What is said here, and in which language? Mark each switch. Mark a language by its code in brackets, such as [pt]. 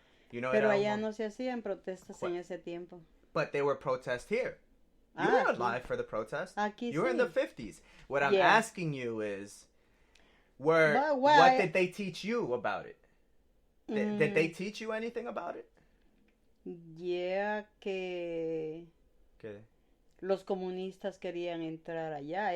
[es] Pero allá no se hacían protestas en ese tiempo. [en] But they were protests here. You weren't alive for the protest. You were in the 50s. What I'm asking you is, what did they teach you about it? Did they teach you anything about it? Yeah, [es] que los comunistas querían entrar allá.